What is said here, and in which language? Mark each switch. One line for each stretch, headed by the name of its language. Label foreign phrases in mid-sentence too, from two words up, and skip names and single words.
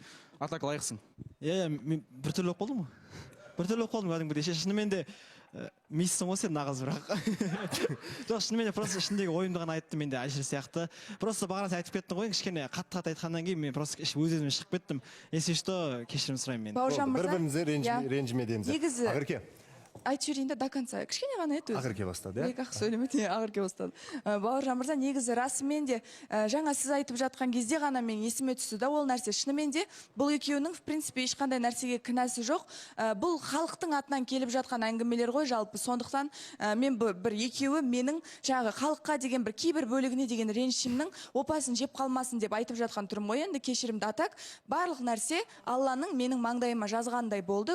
Kazakh: Атак лайықсың. Иә, мен біртүрлі болып қалдым ғой. Біртүрлі болып қалдым кәдімгідей. Шынымен де мейсің ғой сен нағыз бірақ. Жоқ, шынымен де просто ішіндегі ойымды ғана айттым мен де Әлшер сияқты. Просто бағана сен айтып кеттің ғой, кішкене қатты айтқаннан кейін мен просто өз-өзіме шығып кеттім.
Russian: Если что,
Kazakh: кешірім сұраймын мен. Бауыржан мырза. Бір-бірімізге ренжіме дейміз. Негізі Ақерке. айтып жіберейін
Russian: до конца.
Kazakh: Кішкене ғана еді өзі. Ақерке бастады, иә? Екі-ақ сөйлемеді, Ақерке бастады. Бауыржан мырза, негізі расымен де жаңа сіз айтып жатқан кезде ғана мен есіме түсті да ол нәрсе. Шынымен де бұл екеуінің
Russian: в принципе
Kazakh: ешқандай нәрсеге кінәсі жоқ. Бұл халықтың атынан келіп жатқан әңгімелер ғой жалпы. Сондықтан мен бір екеуі менің жаңағы халыққа деген бір кейбір бөлігіне деген ренішімнің опасын жеп қалмасын деп айтып жатқан түрім ғой. Енді кешірімді атак. Барлық нәрсе Алланың менің маңдайыма жазғандай болды.